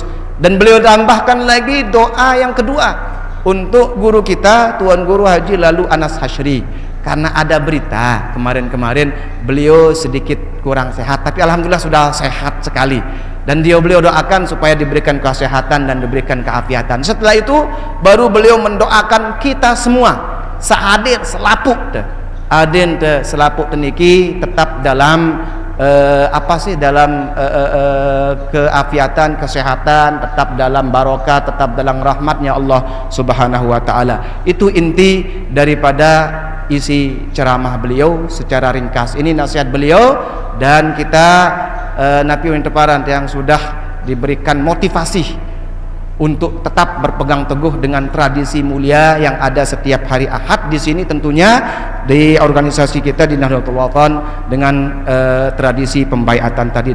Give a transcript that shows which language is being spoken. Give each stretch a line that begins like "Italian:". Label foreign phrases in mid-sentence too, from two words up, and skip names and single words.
Indonesian: Dan beliau tambahkan lagi doa yang kedua untuk guru kita, Tuan Guru Haji Lalu Anas Hasyri, karena ada berita kemarin-kemarin beliau sedikit kurang sehat, tapi alhamdulillah sudah sehat sekali. Dan beliau doakan supaya diberikan kesehatan dan diberikan keafiatan. Setelah itu baru beliau mendoakan kita semua sehadir selapuk adin selapuk teniki tetap dalam dalam keafiatan, kesehatan, tetap dalam barokah, tetap dalam rahmatnya Allah
Arabic: سبحانه وتعالى.
Indonesian: Itu inti daripada isi ceramah beliau secara ringkas. Ini nasihat beliau, dan kita Napi Winteparan yang sudah diberikan motivasi untuk tetap berpegang teguh dengan tradisi mulia yang ada setiap hari Ahad di sini, tentunya di organisasi kita di Nahdlatul Wathon dengan tradisi pembaiatan tadi.